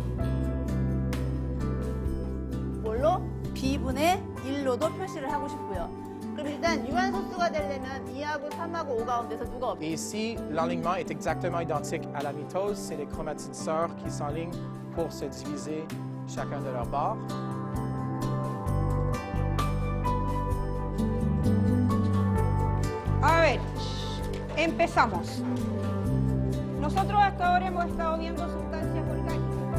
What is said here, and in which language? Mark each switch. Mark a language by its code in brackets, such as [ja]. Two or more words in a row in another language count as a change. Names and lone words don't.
[ko] 뭘로? B분의 1로도 표시를 하고 싶고요. 그럼 일단 유한소수가 되려면 2하고 3하고 5 가운데서 누가 없어요? [fr] Et ici, l'alignement est exactement identique à la mitose. C'est les chromatides sœurs qui s'enlignent pour se diviser chacun de leurs bords. [es] A ver, empezamos. Nosotros hasta ahora hemos estado viendo sustancias orgánicas.